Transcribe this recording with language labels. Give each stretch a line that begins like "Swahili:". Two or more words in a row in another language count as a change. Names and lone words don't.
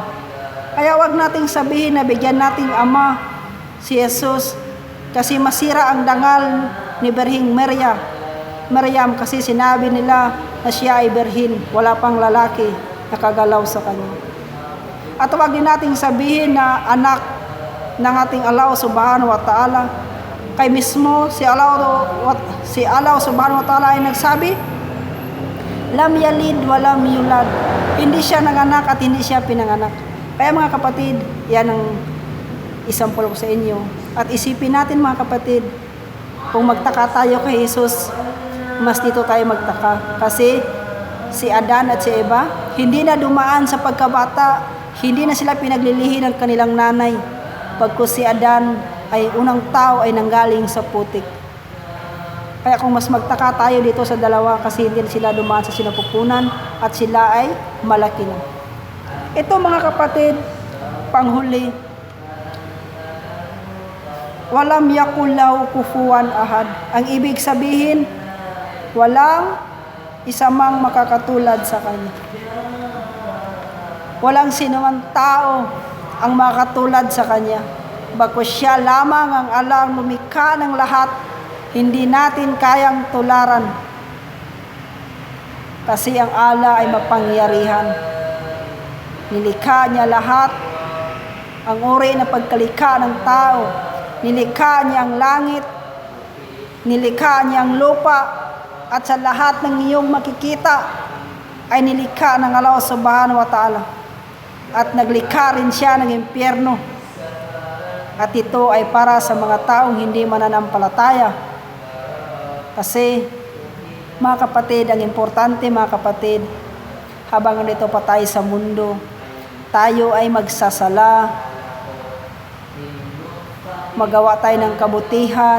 Filipino: Kaya wag nating sabihin na bigyan nating ama si Jesus kasi masira ang dangal ni Berhing Maryam kasi sinabi nila na siya ay berhin, wala pang lalaki nakagalaw sa kanya. At wag din nating sabihin na anak ng ating Allah
Arabic: subhanahu wa ta'ala.
Filipino: Kay mismo si Allah
Arabic: subhanahu wa ta'ala
Filipino: ay nagsabi,
Arabic: lam yalid walam yulad.
Filipino: Hindi siya nanganak at hindi siya pinanganak. Kaya mga kapatid, yan ang isampul ko sa inyo. At isipin natin, mga kapatid, kung magtaka tayo kay Jesus, mas dito tayo magtaka. Kasi si Adan at si Eva, hindi na dumaan sa pagkabata, hindi na sila pinaglilihi ng kanilang nanay. Pagkus si Adan ay unang tao ay nanggaling sa putik. Kaya kung mas magtaka tayo dito sa dalawa kasi hindi sila dumaan sa sinapupunan at sila ay malaki na. Ito, mga kapatid, panghuli.
Arabic: Walam yakul lahu kufuwan ahad.
Filipino: Ang ibig sabihin, walang isa mang makakatulad sa kanya. Walang sinumang tao ang makakatulad sa kanya. Bagkus siya lamang ang alang lumikha ng lahat, hindi natin kayang tularan. Kasi ang Allah ay mapangyarihan. Nilikha niya lahat, ang uri na pagkalikha ng tao. Nilikha niya ang langit, nilikha niya ang lupa, at sa lahat ng iyong makikita ay nilikha ng Allah
Arabic: subhanahu wa ta'ala.
Filipino: At naglikha rin siya ng impyerno. At ito ay para sa mga taong hindi mananampalataya. Kasi, mga kapatid, ang importante mga kapatid, habang nandito pa tayo sa mundo, tayo ay magsasala, magawa tayo ng kabutihan.